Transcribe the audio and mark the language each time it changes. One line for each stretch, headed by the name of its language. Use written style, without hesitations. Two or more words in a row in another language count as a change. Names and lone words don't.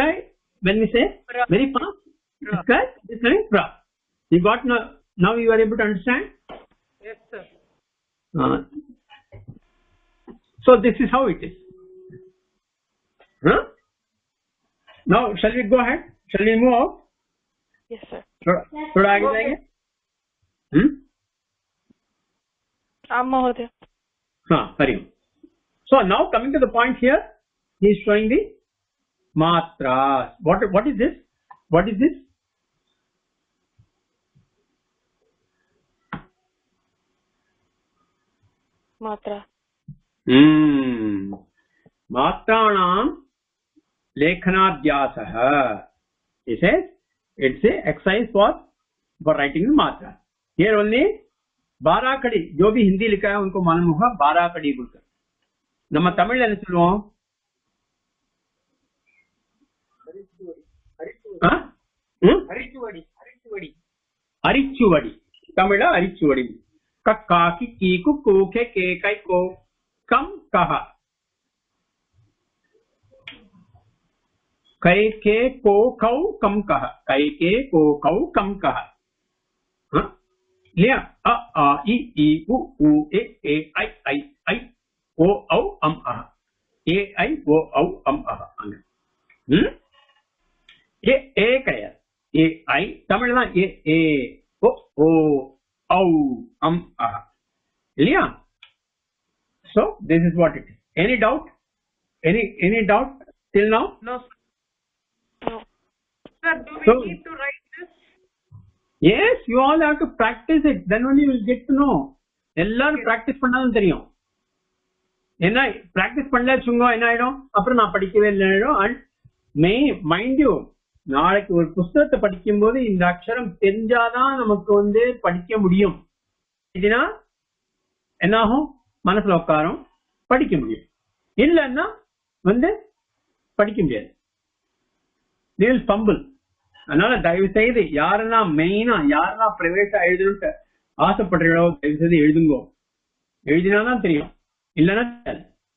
English: When we say pra, very fast, it is coming pra. You got now you are able to understand? Yes, sir. So this is how it is. Now shall we go ahead? Shall we move out? Yes, sir.
Hindi: थोड़ा आगे जाएंगे.
English: Mahodaya. Hari. So now coming to the point here, he is showing the matras. What is this? Matra.
Sanskrit: मात्राणां लेखनाभ्यासः.
English: He says it's a exercise for writing the matra. Here only
Hindi: 12 कड़ी, जो भी हिंदी लिखा है उनको मालूम होगा 12 कड़ी बोलकर.
Tamil: நம்ம தமிழ்ல என்ன சொல்லுவோம்? அரிச்சுவடி. தமிழ்ல அரிச்சுவடி.
Hindi: कक्का किक्की कुक्कू खे के कै को कम कह कै के को कौ कम कह कै के को कौ कम कह लिया अ आ इ उ ए ऐ ऐ ओ औ अम अ ए ऐ ओ औ अम अ ये एक है ये आई तमिल ना ये ए ओ औ अम अ लिया
English: so this is what it is. Any doubt doubt till now? No, sir. No. Sir, do we So, need to write this? yes, you all have to practice it, then only you will get to know.
Tamil: எல்லாரும் பிராக்டிஸ் பண்ணாலும் தெரியும். என்ன பிராக்டிஸ் பண்ணல சும்மா என்ன ஆயிடும், அப்புறம் நான் படிக்கவே இல்லை
English: and mind you,
Tamil: நாளைக்கு ஒரு புஸ்தகத்தை படிக்கும் போது இந்த அக்ஷரம் தெரிஞ்சாதான் நமக்கு வந்து படிக்க முடியும். இதுனா என்ன ஆகும், மனசுல உட்காரும், படிக்க முடியும். இல்லைன்னா வந்து படிக்க முடியாது,
English: they will fumble.
Tamil: அதனால தயவு செய்து யாரெல்லாம் மெயினா யாரெல்லாம் பிரைவேட்டா எழுதணும்னு ஆசைப்படுறீங்களோ தயவு செய்து எழுதுங்கோ. எழுதினாதான் தெரியும், இல்லைன்னா